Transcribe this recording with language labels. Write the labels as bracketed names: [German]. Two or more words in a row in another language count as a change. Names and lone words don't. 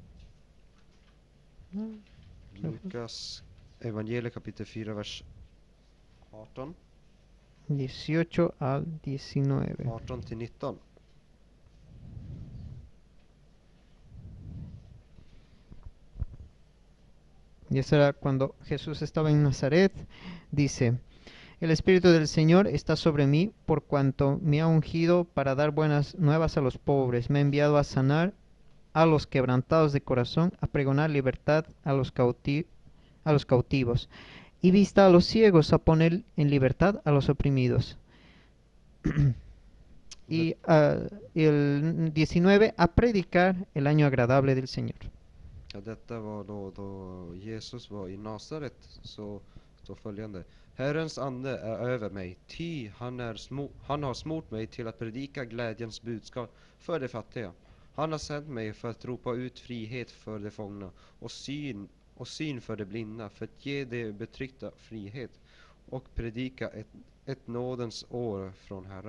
[Swedish] Lukas evangeliet kapitel 4 vers 18, [Spanish] 18 al 19. [Swedish] 18 till 19. [Spanish] Y eso era cuando Jesús estaba en Nazaret. Dice, el Espíritu del Señor está sobre mí por cuanto me ha ungido para dar buenas nuevas a los pobres. Me ha enviado a sanar a los quebrantados de corazón, a pregonar libertad a los cautivos y vista a los ciegos, a poner en libertad a los oprimidos. Y el 19, a predicar el año agradable del Señor. [Swedish] Ja, detta var då Jesus var i Nasaret, så står följande. Herrens ande är över mig, ty han har smort mig till att predika glädjens budskap för de fattiga. Han har sänt mig för att ropa ut frihet för de fångna och syn för de blinda, för att ge de betryckta frihet och predika ett nådens år från Herren.